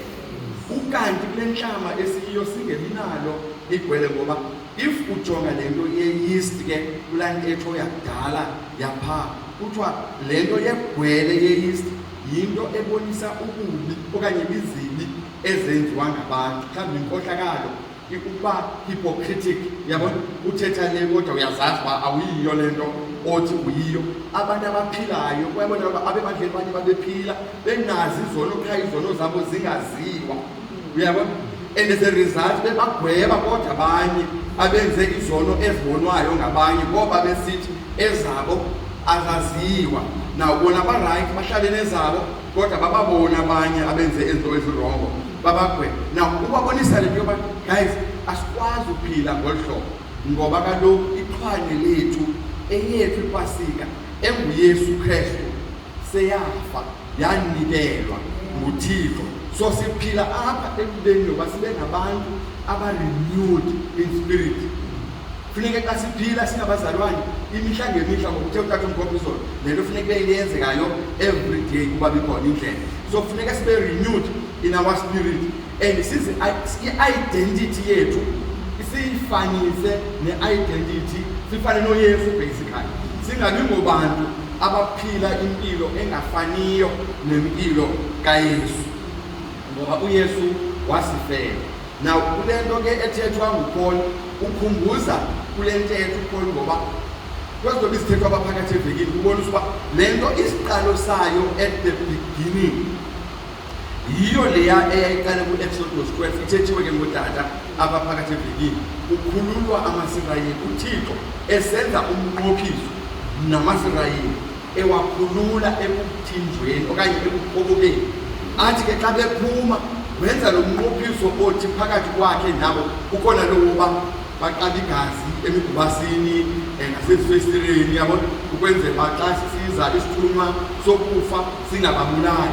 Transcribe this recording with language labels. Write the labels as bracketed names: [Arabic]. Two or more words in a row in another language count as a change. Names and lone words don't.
[Xhosa] Ukanti kule ntlama esiyiyo singebi nalo igwele, ngoba if ujonga le nto ye-yeast ke kulaa ntetho yakudala yaphaa kuthiwa le nto yegwele ye-yeast yinto ebonisa ububi okanye izibi ezenziwa ngabantu. Mhlawumbi inkohlakalo ukuba hypocritic, yabona uthetha le kodwa uyazazi uba awuyiyo le nto othi uyiyo. Abantu abaphilayo uyabona uba abebandleni banye babephila benazi izono qha izono zabo zingaziwa, uyabona, [English] and as a result [Xhosa] bebagweba kodwa abanye abenze izono ezibonwayo ngabanye ngoba besithi ezabo azaziwa. Now bona ba-right bahlale nezabo kodwa bababona abanye abenze izinto ezirongo babagweba. Now ubabonisa le nto yoba guys asikwazi uphila ngolu hlobo ngoba kaloku iqhwane lethu eyethu ipasika enguYesu Kristu seyafa yanikelwa nguThixo. So siphila apha ekubeni yoba sibe ngabantu aba- [English] renewed in spirit. [Xhosa] Funeke xa siphila singabazalwane imihla ngemihla ngokuthe uthatha umkhombiso le nto funeke ibe yenzekayo [English] every day [Xhosa] kuba bikhona indlela. So funeka sibe [English] renewed in our spirit, [Xhosa] and size i-identity yethu siyifanise ne-identity sifane noYesu basically. Singabi ngobantu abaphila impilo engafaniyo nempilo kaYesu, ngoba uYesu wasifela. Now kule nto ke ethethwa nguPaul ukhumbuza kule ntetho uPaul, ngoba kwezinto bizithethwa abaphakathi evekini kubonisa uba le nto isiqalo sayo [English] at the beginning [Xhosa] yiyo leya eyayiqale ku-Exodus 12 ithethiwe ke ngotata abaphakathi evekini. Ukhululwa amaSirayeli, uThixo esenza umnqophiso namaSirayeli ewakhulula ekuthinjweni okanye ekukobokeni. Athi ke xa bephuma wenza lo mnqophiso othi phakathi kwakhe nabo ukhona lowo uba baqala igazi emigubasini nasezifestireni, yabona, ukwenzela uba xa sisiza isithunywa sokufa singababulali.